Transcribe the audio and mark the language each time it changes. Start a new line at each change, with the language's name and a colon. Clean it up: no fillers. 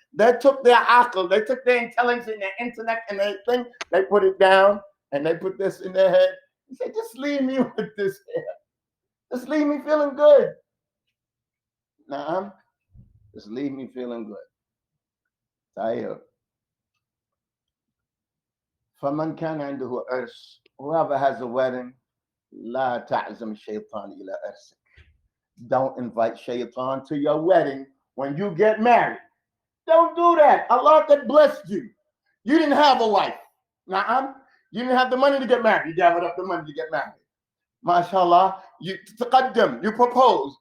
English: They took their akal, they took their intelligence and their intellect and everything, they put it down and they put this in their head. He said, just leave me with this here. Just leave me feeling good. Nuh-uh. Just leave me feeling good.
Arabic: Tayyib. فَمَنْ كَانَ عِنْدَهُ عِرْسٌ,
English: whoever has a wedding,
Arabic: لَا تَعْزَمْ الشَّيْطَانِ إِلَى عِرْسِكَ.
English: Don't invite shaitan to your wedding when you get married. Don't do that. Allah that blessed you. You didn't have a wife. Nuh-uh. You didn't have the money to get married. You gathered up the money to get married. MashaAllah, you taqaddam, you propose.